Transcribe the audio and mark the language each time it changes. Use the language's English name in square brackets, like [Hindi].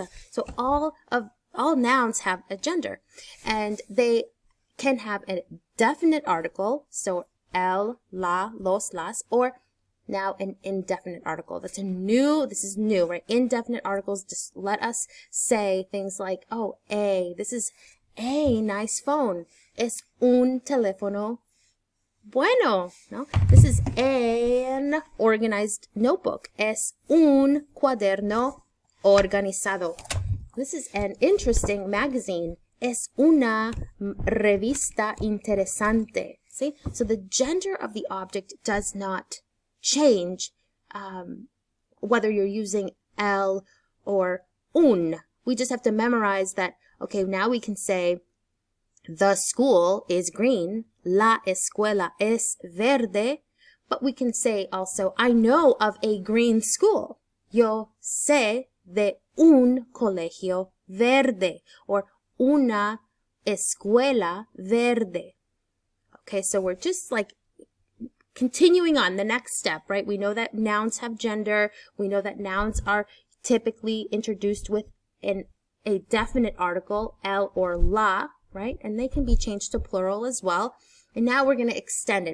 [English] So all nouns have a gender, and they can have a definite article, so el, la, los, las, or now an indefinite article. This is new, right? Indefinite articles just let us say things like, oh, this is a nice phone. [Spanish] Es un teléfono bueno, no? [English] This is an organized notebook. [Spanish] Es un cuaderno organizado. [English] This is an interesting magazine. [Spanish] Es una revista interesante. [English] See? So the gender of the object does not change whether you're using el or un. We just have to memorize that, okay, now we can say the school is green, [Spanish] la escuela es verde, [English] but we can say also, I know of a green school. [Spanish] Yo sé de un colegio verde, or una escuela verde. [English] Okay, so we're just like continuing on the next step, right? We know that nouns have gender. We know that nouns are typically introduced with a definite article, el or la, right? And they can be changed to plural as well. And now we're going to extend it.